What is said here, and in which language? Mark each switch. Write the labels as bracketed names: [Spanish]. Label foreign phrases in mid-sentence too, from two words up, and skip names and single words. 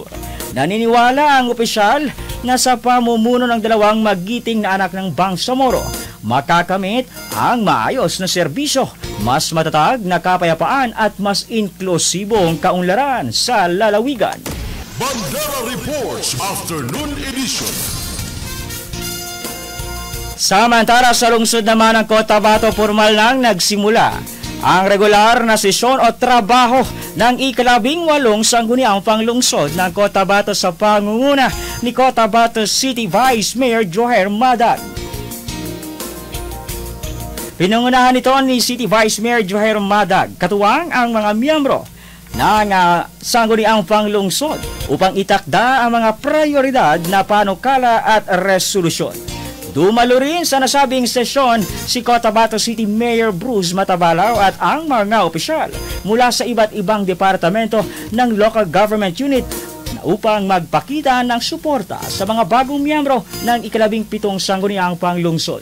[Filipino] Naniniwala ang opisyal na sa pamumuno ng dalawang magiting na anak ng Bangsamoro, makakamit ang maayos na serbisyo, mas matatag na kapayapaan at mas inklusibong kaunlaran sa lalawigan. Bandera Reports Afternoon Edition. Samantala sa lungsod naman ng Cotabato, formal nang nagsimula ang regular na sesyon o trabaho ng ika-18 sangguniang panglungsod ng Cotabato sa pangunguna ni Cotabato City Vice Mayor Joher Madag. Pinangunahan ito ni City Vice Mayor Joher Madag, katuwang ang mga miyembro ng sangguniang panglungsod upang itakda ang mga prioridad na panukala at resolusyon. Dumalo rin sa nasabing sesyon si Cotabato City Mayor Bruce Matabalaw at ang mga opisyal mula sa iba't ibang departamento ng [English] local government unit [Filipino] upang magpakita ng suporta sa mga bagong miyembro ng ika-17 sangguniang panglungsod.